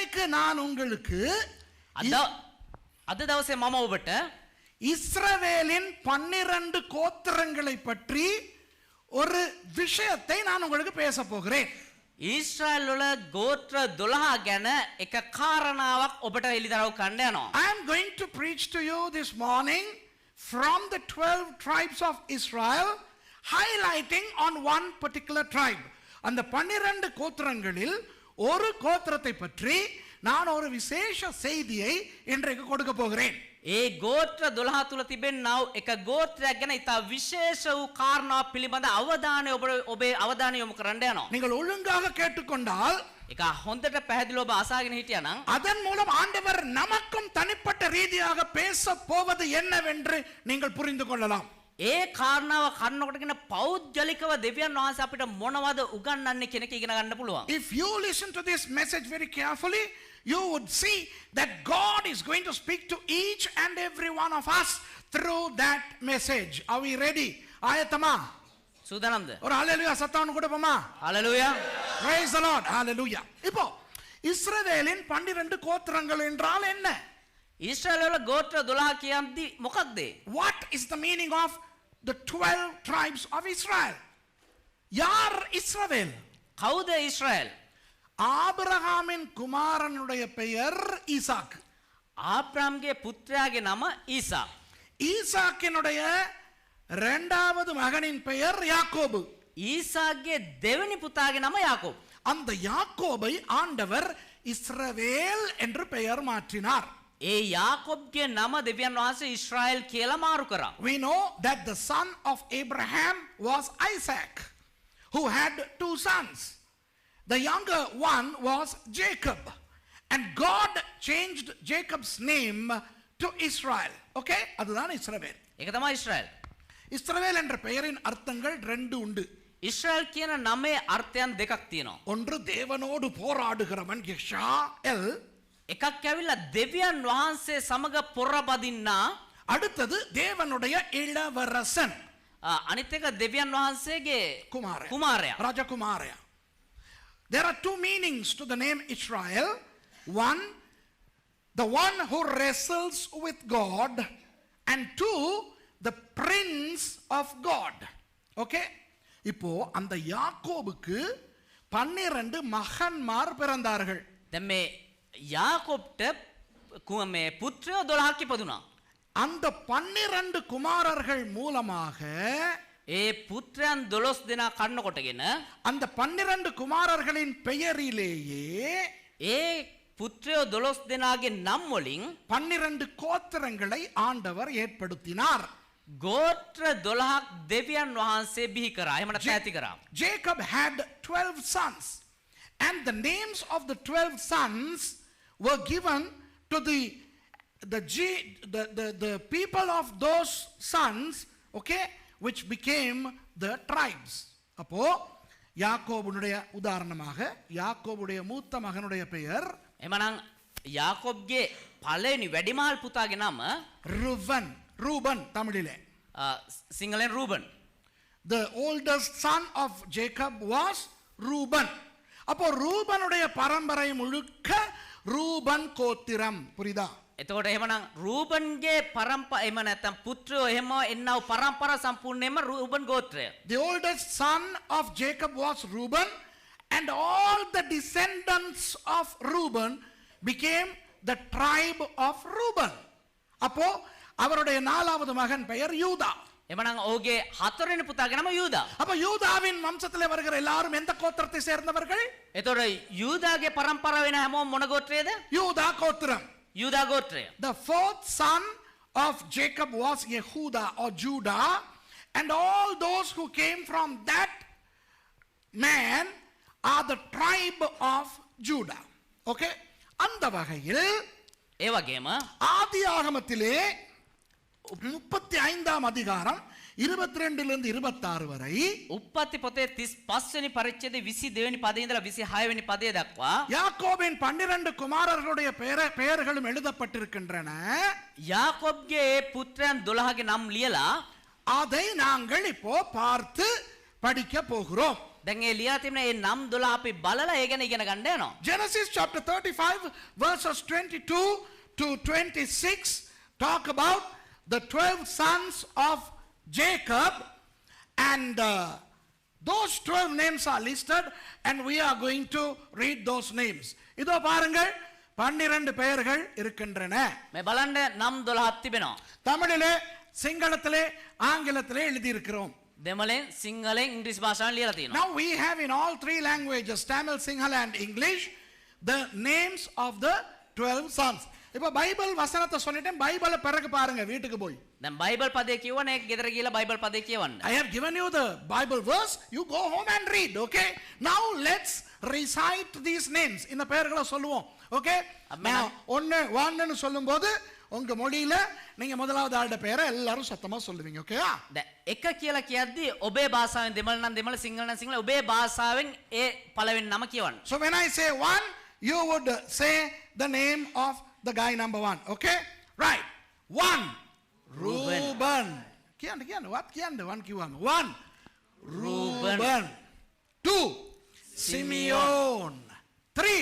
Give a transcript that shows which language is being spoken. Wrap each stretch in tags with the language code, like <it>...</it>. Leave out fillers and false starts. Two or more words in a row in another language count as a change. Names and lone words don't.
<ta>நான் உங்களுக்கு</ta> <si>අද දවසේ මම ඔබට</si> <ta>இஸ்ரவேலின் 12 கோத்திரங்களை பற்றி ஒரு விஷயத்தை நான் உங்களுக்கு பேச போகிறேன்.</ta> <si>ඊශ්‍රායල් වල ගෝත්‍ර 12 ගැන එක කාරණාවක් ඔබට එළිදරව් කරන්න යනවා.</si> <en>I am going to preach to you this morning from the 12 tribes of Israel, highlighting on one particular tribe.</en> <ta>அந்த 12 கோத்திரங்களில் ஒரு கோத்திரத்தை பற்றி நான் ஒரு விசேஷ செய்தியை இன்றைக்கு கொடுக்க போகிறேன்.</ta> <si>ඒ ගෝත්‍ර 12 තුල තිබෙනව එක ගෝත්‍රයක් ගැන ඉතා විශේෂ වූ කාරණා පිළිබඳ අවධානය ඔබේ අවධානය යොමු කරන්න යනවා.</si> <ta>நீங்கள் ஒழுங்காக கேட்டுக்கொண்டால்</ta> <si>ඒක හොඳට පැහැදිලිව ඔබ අසාගෙන හිටියා නම්</si> <ta>அதன் மூலம் ஆண்டவர் நமக்கும் தனிப்பட்ட ரீதியாக பேச போவது என்னவென்று நீங்கள் புரிந்து கொள்ளலாம்.</ta> <si>ඒ කාරණාව කන්නකොටගෙන පෞද්ගලිකව දෙවියන් වහන්සේ අපිට මොනවද උගන්වන්නේ කියන එක ඉගෙන ගන්න පුළුවන්.</si> <en>If you listen to this message very carefully, you would see that God is going to speak to each and every one of us through that message. Are we ready?</en> <ta>ஆயத்தமா?</ta> <si>සූදානම්ද?</si> <ta>ஒரு ஹalleluya சத்தம் கொடுப்போமா? ஹalleluya.</ta> <en>Praise the Lord. Hallelujah.</en> <ta>இப்போ இஸ்ரவேலின் 12 கோத்திரங்கள் என்றால் என்ன?</ta> <si>ඊශ්‍රායල් වල ගෝත්‍ර 12 කියන්ති මොකක්ද?</si> <en>What is the meaning of the 12 tribes of Israel?</en> <ta>யார் இஸ்ரவேல்?</ta> <si>කවුද ඊශ්‍රායල්?</si> <ta>ஆபிரகாமின் குமாரனுடைய பெயர் ஈசாக்.</ta> <si>ආබ්‍රාම්ගේ පුත්‍රයාගේ නම ඊසා.</si> <ta>ஈசாக்கினுடைய இரண்டாவது மகனின் பெயர் யாக்கோபு.</ta> <si>ஈசாக்ගේ දෙවෙනි පුතාගේ නම යාකෝබ්.</si> <ta>அந்த யாக்கோபை ஆண்டவர் இஸ்ரவேல் என்று பெயர் மாற்றினார்.</ta> <si>ඒ යාකෝබ්ගේ නම දෙවියන් වහන්සේ ඊශ්‍රායල් කියලා මාරු කරා.</si> <en>We know that the son of Abraham was Isaac, who had 2 sons. The younger one was Jacob, and God changed Jacob's name to Israel.</en> <ta>Okay, அதுதான் இஸ்ரவேல்.</ta> <si>ඒක තමයි ඊශ්‍රායල්.</si> <ta>இஸ்ரவேல் என்ற பெயரின் அர்த்தங்கள் 2 உண்டு.</ta> <si>ඊශ්‍රායල් කියන නමේ අර්ථයන් දෙකක් තියෙනවා.</si> <ta>ஒன்று தேவனோடு போராடுகிறவன் யெஷாயேல்,</ta> <si>එකක් ඇවිල්ලා දෙවියන් වහන්සේ සමග පොරබදින්නා,</si> <ta>அடுத்தது தேவனுடைய இளவரசன்</ta> <si>අනිත් එක දෙවියන් වහන්සේගේ</si> <ta>குமாரன்,</ta> <si>කුමාරයා.</si> <ta>ராஜகுமாரயா.</ta> <en>There are 2 meanings to the name Israel. One, the one who wrestles with God, and 2, the prince of God. Okay?</en> <ta>இப்போ அந்த யாக்கோபுக்கு 12 மகன்மார் பிறந்தார்கள்.</ta> <si>දැන් මේ යාකෝබ්ට මේ පුත්‍රයෝ 12ක් ඉපදුනා.</si> <ta>அந்த 12 குமாரர்கள் மூலமாக</ta> <si>ඒ පුත්‍රයන් 12 දෙනා කන්නකොටගෙන</si> <ta>அந்த 12 குமாரர்களின் பெயரிலேயே</ta> <si>ඒ පුත්‍රයෝ 12 දෙනාගේ නම් වලින්</si> <ta>12 கோத்திரங்களை ஆண்டவர் ஏற்படுத்தினார்.</ta> <si>ගෝත්‍ර 12ක් දෙවියන් වහන්සේ බිහි කරා. එහෙම නැත්නම් ඇති කරා.</si> <en>Jacob had 12 sons, and the names of the 12 sons were given to the people of those sons, okay, which became the tribes.</en> <ta>அப்போ யாக்கோபுடைய உதாரணமாக யாக்கோபுடைய மூத்த மகனுடைய பெயர்</ta> <si>එමනම් යාකෝබ්ගේ පළවෙනි වැඩිමහල් පුතාගේ නම</si> <ta>ரூபன் தமிழிலே.</ta> <si>සිංහලෙන් රූබන්.</si> <en>The oldest son of Jacob was Reuben.</en> <ta>அப்போ ரூபனுடைய பரம்பரை முழுக்க ரூபன் கோத்திரம். புரியுதா?</ta> <si>එතකොට එහෙමනම් රූබන්ගේ එහෙම නැත්නම් පුත්‍රයෝ එහෙම එන්නව පරම්පරා සම්පූර්ණයෙන්ම රූබන් ගෝත්‍රය.</si> <en>The oldest son of Jacob was Reuben, and all the descendants of Reuben became the tribe of Reuben.</en> <ta>அப்போ அவருடைய 4வது மகன் பெயர் யூதா.</ta> <si>එමනම් ඔහුගේ 4වෙනි පුතාගේ නම යූදා.</si> <ta>அப்ப யூதாவின் வம்சத்திலே வருகிற எல்லாரும் எந்த கோத்திரத்தை சேர்ந்தவர்கள்?</ta> <si>එතකොට යූදාගේ පරම්පරාව වෙන හැමෝම මොන ගෝත්‍රයේද?</si> <ta>யூதா கோத்திரம்.</ta> <si>යූදා ගෝත්‍රය.</si> <en>The 4th son of Jacob was Yehuda or Judah, and all those who came from that man are the tribe of Judah.</en> <ta>Okay? அந்த வகையில்</ta> <si>ඒ වගේම</si> <ta>ஆதியாகமத்திலே 35ஆம் அதிகாரம் 22 லிருந்து 26 வரை</ta> <si>උප්පත්ති පොතේ 35 වෙනි පරිච්ඡේදයේ 22 වෙනි පදේ ඉඳලා 26 වෙනි පදේ දක්වා</si> <ta>யாக்கோபின் 12 குமாரர்களுடைய பெயர்களும் எழுதப்பட்டிருக்கின்றன.</ta> <si>යාකෝබ්ගේ පුත්‍රයන් 12ගේ නම් ලියලා</si> <ta>அதை நாங்கள் இப்போ பார்த்து படிக்க போகிறோம்.</ta> <si>දැන් ඒ ලියලා තිබෙන ඒ නම් 12 අපි බලලා ඒ ගැන ඉගෙන ගන්න යනවා.</si> <en>Genesis chapter 35 verses 22 to 26 talk about the 12 sons of Jacob, and those 12 names are listed and we are going to read those names.</en> <ta>இதோ பாருங்கள் 12 பெயர்கள் இருக்கின்றன.</ta> <si>මේ බලන්න නම් 12ක් තිබෙනවා.</si> <ta>தமிழிலே சிங்களத்திலே ஆங்கிலத்திலே எழுதி இருக்கிறோம்.</ta> <si>දෙමළෙන් සිංහලෙන් ඉංග්‍රීසි භාෂාවෙන් ලියලා තියෙනවා.</si> <en>Now we have in all three languages, Tamil, Sinhala and English, the names of the 12 sons.</en> <ta>இப்ப பைபிள் வசனத்தை சொல்லிட்டேன், பைபிளை பிறகு பாருங்க வீட்டுக்கு போய்.</ta> <si>දැන් බයිබල් පදේ කියවනේ ගෙදර ගිහලා බයිබල් පදේ කියවන්න.</si> <en>I have given you the Bible verse, you go home and read, okay? Now let's recite these names.</en> <ta>இந்த பெயர்களை சொல்லுவோம். Okay? Now ஒன்னு சொல்லும்போது உங்க மொழியில நீங்க முதலாவது ஆளுடைய பெயரை எல்லாரும் சத்தமா சொல்லுவீங்க. ஓகேயா?</ta> <si>දැන් එක කියලා කියද්දි ඔබේ භාෂාවෙන් දෙමළ නම් දෙමළ සිංහල නම් සිංහල ඔබේ භාෂාවෙන් ඒ පළවෙනි නම කියවන්න.</si> <en>So when I say one, you would say the name of the guy number one. Okay? Right. One. Reuben.</en> <si>කියන්න what කියන්න one කිව්වම. One. Reuben.</si> <en>Two. Simeon. Three.</en>